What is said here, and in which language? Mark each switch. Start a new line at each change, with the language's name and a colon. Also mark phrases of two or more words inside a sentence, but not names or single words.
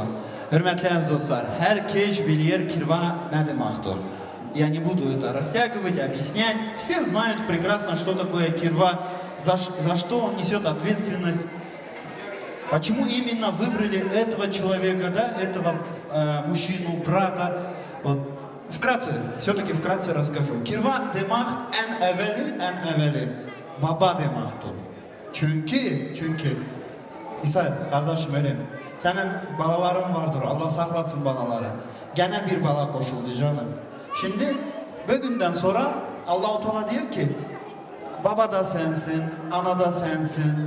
Turkish: Hürmetli aziz dostlar, herkes bilir kirva ne demektir.
Russian: Я не буду это растягивать, объяснять. Все знают прекрасно, что такое кирва, за что он несет ответственность. Почему именно выбрали этого человека, да, этого мужчину, брата. Вот. Вкратце, все-таки вкратце расскажу.
Turkish: Kirva demek en evveli baba demektir. Çünkü İsa kardeşim öyle mi? Senin balaların vardır, Allah saklasın balaları. Gene bir bala koşuldu canım. Şimdi bugünden sonra Allah-u Teala diyor ki baba da sensin, ana da sensin.